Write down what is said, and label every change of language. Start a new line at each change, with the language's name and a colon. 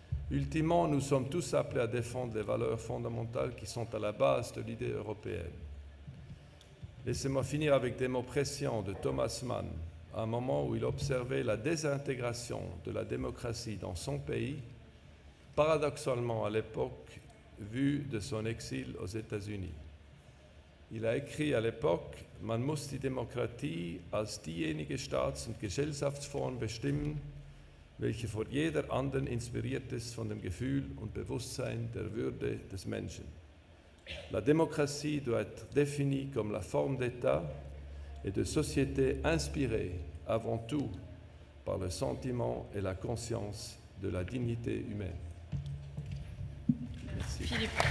French: Ultimement, nous sommes tous appelés à défendre les valeurs fondamentales qui sont à la base de l'idée européenne. Laissez-moi finir avec des mots précieux de Thomas Mann, à un moment où il observait la désintégration de la démocratie dans son pays, paradoxalement à l'époque vue de son exil aux États-Unis. Il a écrit à l'époque
German: « Man muss die Demokratie als diejenige Staats- und Gesellschaftsform bestimmen, welche von jeder anderen inspiriert ist von dem Gefühl und Bewusstsein der Würde des Menschen.
French: La démocratie doit être définie comme la forme d'État et de société inspirée avant tout par le sentiment et la conscience de la dignité humaine. » Merci. Philippe.